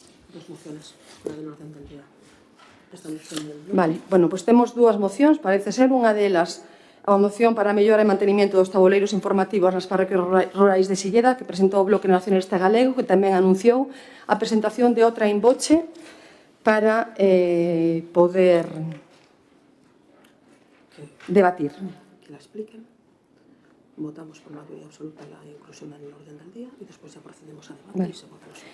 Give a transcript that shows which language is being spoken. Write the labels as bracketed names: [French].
[Spanish] Dos mociones fora del orden del día. [Galician] Vale, bueno, pois temos dúas mocións, parece ser unha delas a moción para a mellora e mantenimento dos tabuleiros informativos nas parroquias rurais de Silleda, que presentou o Bloque Nacionalista Galego, que tamén anunciou a presentación de outra in voce para poder debatir. [Spanish] Que la expliquen. Votamos por mayoría absoluta la inclusión en el orden del día y después ya procedemos a debatir y se vota.